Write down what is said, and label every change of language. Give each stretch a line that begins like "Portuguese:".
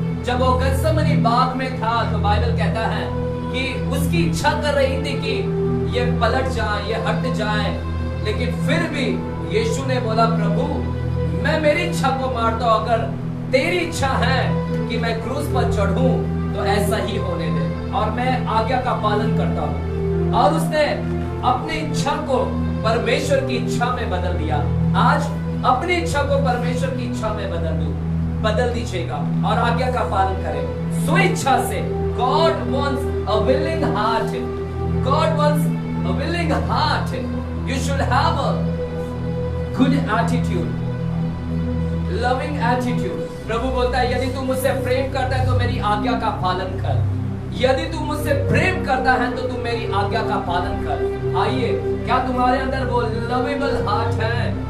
Hindi: जब वो गत्सेमनी बाग में था तो बाइबल कहता है कि उसकी इच्छा कर रही थी कि ये पलट जाए, ये हट जाए, लेकिन फिर भी यीशु ने बोला प्रभु मैं मेरी इच्छा को मारता हूं, अगर तेरी इच्छा है कि मैं क्रूस पर चढ़ूं तो ऐसा ही होने दे, और मैं आज्ञा का पालन करता हूं। और उसने अपनी इच्छा को परमेश्वर की इच्छा में बदल दिया। आज अपनी इच्छा को परमेश्वर की इच्छा में बदल दीजिएगा और आज्ञा का पालन करें स्वेच्छा से।
English: God wants a willing heart. God wants a willing heart. You should have a good attitude, loving attitude.
Hindi: प्रभु बोलता है यदि तू मुझसे प्रेम करता है तो मेरी आज्ञा का पालन कर। यदि तू मुझसे प्रेम करता है तो तू मेरी आज्ञा का पालन कर। आइए, क्या तुम्हारे अंदर वो
English: lovable heart
Hindi: है?